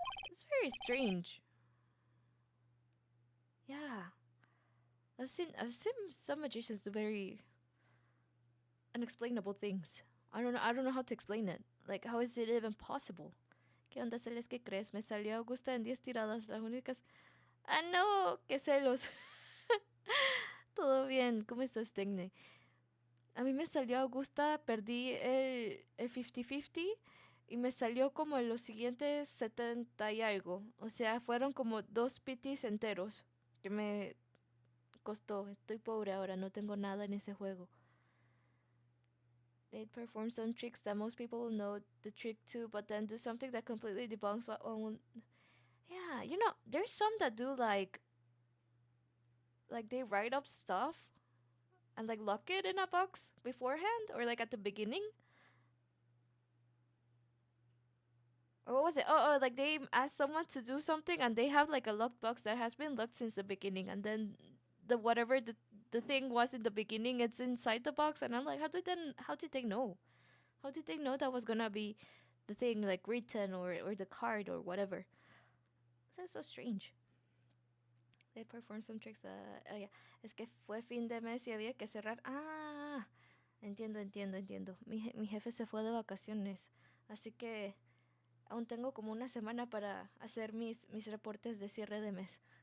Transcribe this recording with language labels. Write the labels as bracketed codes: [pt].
[en] It's very strange. Yeah. I've seen some magicians do very unexplainable things. I don't know how to explain it. Like how is it even possible? [es] ¿Qué onda, Celes? ¿Qué crees? Me salió Augusta en 10 tiradas, las únicas. Ah, no, qué celos. Todo bien, ¿cómo estás, Tecne? A mí me salió Augusta, perdí el 50-50 y me salió como en los siguientes 70 y algo. O sea, fueron como 2 pitis enteros que me costó. Estoy pobre ahora, no tengo nada en ese juego. [en] They perform some tricks that most people will know the trick to, but then do something that completely debunks what one. Yeah, you know, there's some that do like they write up stuff and like lock it in a box beforehand or like at the beginning. Or what was it? Oh, like they ask someone to do something and they have like a locked box that has been locked since the beginning, and then the whatever the thing was in the beginning, it's inside the box, and I'm like, how did they know? How did they know that was gonna be the thing like written or the card or whatever? That's so strange. They perform some tricks. Oh yeah, [es] es que fue fin de mes y había que cerrar. Ah, entiendo. Mi jefe se fue de vacaciones, así que aún tengo como una semana para hacer mis reportes de cierre de mes.